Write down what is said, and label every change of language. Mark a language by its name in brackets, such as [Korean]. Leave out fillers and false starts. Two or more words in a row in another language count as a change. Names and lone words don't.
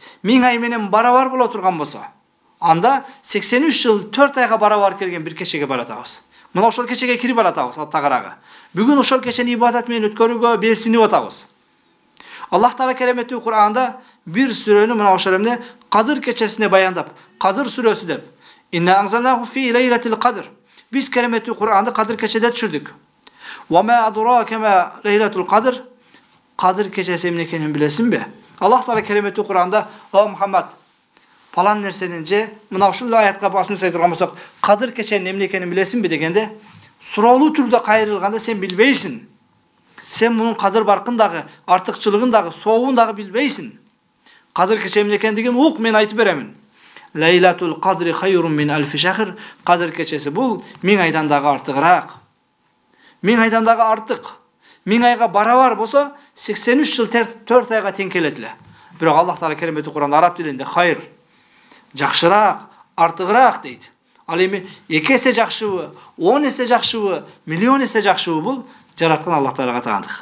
[Kyrgyz] 1000 ай менен барабар боло турган болсо, анда 83 жыл 4 айга барабар келген бир кечеге баратабыз. Мына ошол кечеге кирип баратабыз аттагырагы. Бүгүн ошол кечени ибадат менен өткөрүүгө белсинип атабыз. Аллах Таала кереметтүү Кур'анда бир сүрөнү мына ошол эмне Кадыр кечесине баяндап, Кадыр сүрөсү деп, [Arabic] "إنا أنزلناه في ليلة القدر." [Kyrgyz] Биз кереметтүү Кур'анды Кадыр кечеде түшүрдүк. [Arabic] "وما أدراك ما ليلة القدر." [Kyrgyz] Кадыр кечеси эмне экенин билесиңби? Аллах Таала кереметтүү Кур'анда: "О Мухаммад, палан нерсенин же мына ушул аятка басмай турган болсок, Кадыр кеченин эмне экенин билесиңби?" дегенде, суроолуу түрдө кайрылганда сен билбейсиң. Сен мунун кадыр баркын дагы, артыкчылыгын дагы, сообун дагы билбейсиң. Кадыр кече эмне экендигин ук, мен айтып беремин. [Arabic] ليلة القدر خير من ألف شهر. [Kyrgyz] Кадыр кечеси бул 1000 айдан дагы артыгыраак. 1000 айдан дагы артык. 1000 айга барабар болсо, 83 жыл 4 айга тең келет эле. Бирок Аллах Таала кереметтүү Кур'анда араб тилинде хайр, жакшыраак, артыгыраак дейт. Ал эми 2 эсе жакшыбы, 10 эсе жакшыбы, миллион эсе жакшыбы, бул жараткан Аллах Таалага тагандык.